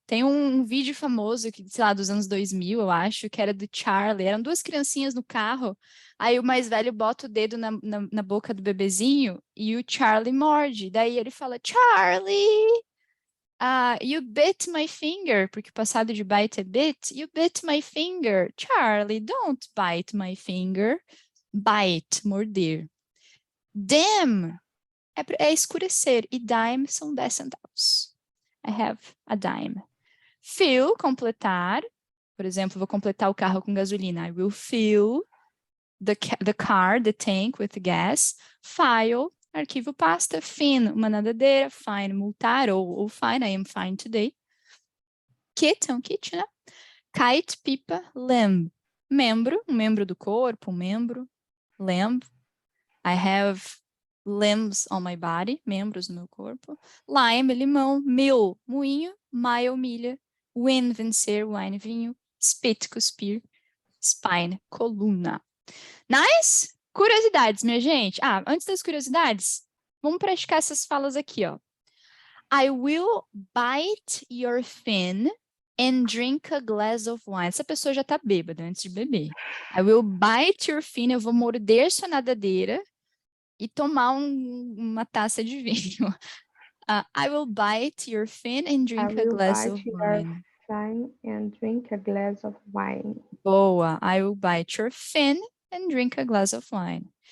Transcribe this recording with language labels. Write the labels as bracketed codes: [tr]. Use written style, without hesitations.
[pt] Tem um vídeo famoso, que, sei lá, dos anos 2000, eu acho, que era do Charlie. Eram 2 criancinhas no carro, aí o mais velho bota o dedo na boca do bebezinho e o Charlie morde. Daí ele fala, [en] Charlie, you bit my finger, [pt] porque o passado de bite é bit. [en] You bit my finger. Charlie, don't bite my finger. [pt] Bite, morder. Damn é escurecer, e dime são 10 centavos. [en] I have a dime. Fill, completar. [pt] Por exemplo, vou completar o carro com gasolina. [en] I will fill the car, the tank with gas. [pt] File, arquivo pasta. Fin, uma nadadeira. Fine, multar. Ou fine, [en] I am fine today. [pt] Kit, é um kit, né? Kite, pipa. Limb, membro. Um membro do corpo, um membro. [en] Limb. I have limbs on my body, [pt] membros no meu corpo. [en] Lime, limão. [pt] Mill, moinho. Mile, milha. Win, vencer. Wine, vinho. Spit, cuspir. Spine, coluna. Nice? Curiosidades, minha gente. Antes das curiosidades, vamos praticar essas falas aqui, ó. [en] I will bite your fin and drink a glass of wine. [pt] Essa pessoa já tá bêbada antes de beber. [en] I will bite your fin, [pt] eu vou morder sua nadadeira e tomar uma taça de vinho. [en] I will bite your fin and drink a glass of wine. Fin and drink a glass of wine. [pt] Boa. [en] I will bite your fin and drink a glass of wine.